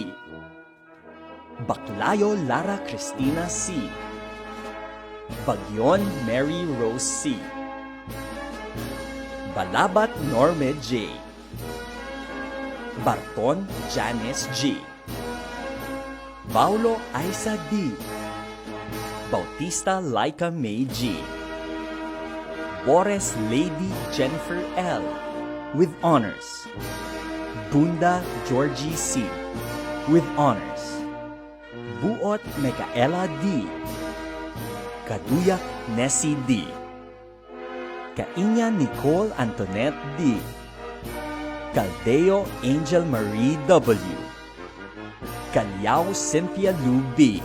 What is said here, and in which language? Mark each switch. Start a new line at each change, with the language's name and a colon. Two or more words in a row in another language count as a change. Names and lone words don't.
English: Baclayo Lara Cristina C. Bagyon Mary Rose C. Balabat Norme J. Barton Janice G. Paulo Isa D. Bautista Laika May G. Boris Lady Jennifer L. with honors. Bunda Georgie C. with honors. Buot Micaela D. Kaduyak Nessie D. Kainya Nicole Antoinette D. Caldeo Angel Marie W. Calyao Cynthia Lou B.